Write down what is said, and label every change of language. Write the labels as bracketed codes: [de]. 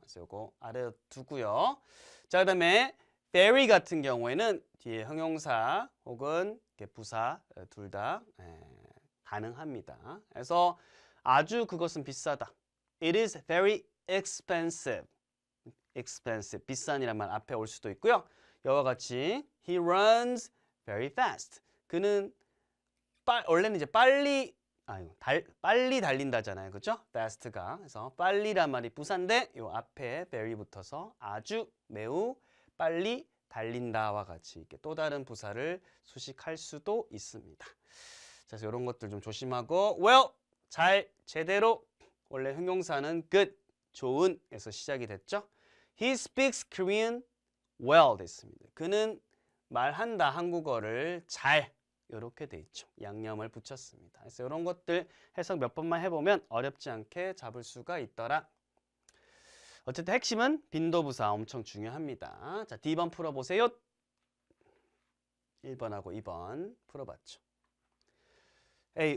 [ko] 그래서 이거 아래 두고요. 자, 그다음에 very 같은 경우에는 뒤에 형용사 혹은 부사 둘 다 가능합니다. 그래서 아주 그것은 비싸다. [en] It is very expensive. [ko] expensive 비싼이란 말 앞에 올 수도 있고요. 이와 같이 [en] he runs very fast. [ko] 그는 원래는 이제 빨리 달린다잖아요. 그죠? fast가. 그래서 빨리란 말이 부사인데 요 앞에 very 붙어서 아주 매우 빨리 달린다와 같이 이렇게 또 다른 부사를 수식할 수도 있습니다. 자, 그래서 이런 것들 좀 조심하고 well, 잘, 제대로 원래 형용사는 good, 좋은에서 시작이 됐죠. [en] He speaks Korean well [ko] 됐습니다. 그는 말한다 한국어를 잘 이렇게 돼 있죠. 양념을 붙였습니다. 그래서 이런 것들 해석 몇 번만 해보면 어렵지 않게 잡을 수가 있더라. 어쨌든 핵심은 빈도부사 엄청 중요합니다. 자, D번 풀어보세요. 1번하고 2번 풀어봤죠. A.